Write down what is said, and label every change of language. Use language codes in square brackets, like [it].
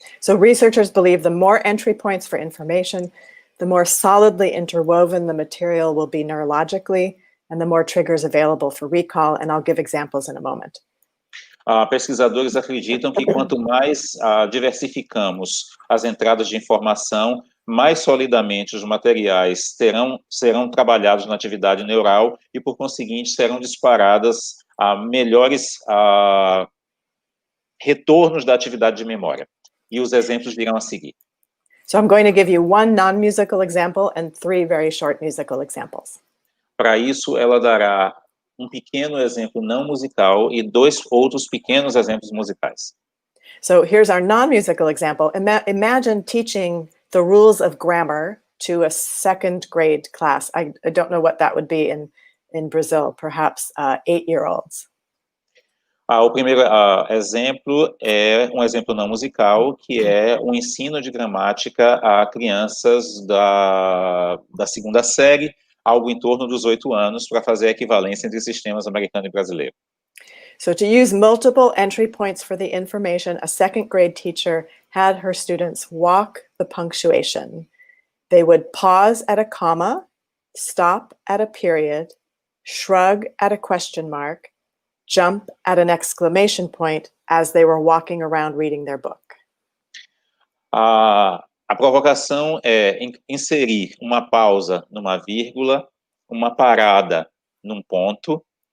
[en] So researchers believe the more entry points for information, the more solidly interwoven the material will be neurologically, and the more triggers available for recall, and I'll give examples in a moment. [pt] Pesquisadores acreditam que quanto mais diversificamos as entradas de informação, mais solidamente os materiais serão trabalhados na atividade neural e, por conseguinte, serão disparadas melhores retornos da atividade de memória. E os exemplos virão a seguir. [en] So I'm going to give you one non-musical example and 3 very short musical examples. [pt] Para isso, ela dará um pequeno exemplo não musical e 2 outros pequenos exemplos musicais. [en] So here's our non-musical example. Imagine teaching the rules of grammar to a 2nd grade class. I don't know what that would be in Brazil, perhaps 8-year-olds. [pt] O primeiro exemplo é um exemplo não musical, que é o ensino de gramática a crianças da 2ª série, algo em torno dos 8 anos, para fazer a equivalência entre sistemas americano e brasileiro. [en] So to use multiple entry points for the information, a 2nd grade teacher had her students walk the punctuation. They would pause at a comma, stop at a period, shrug at a question mark, jump at an exclamation point as they were walking around reading their book. [pt] A provocação é inserir uma pausa numa vírgula, uma parada num ponto.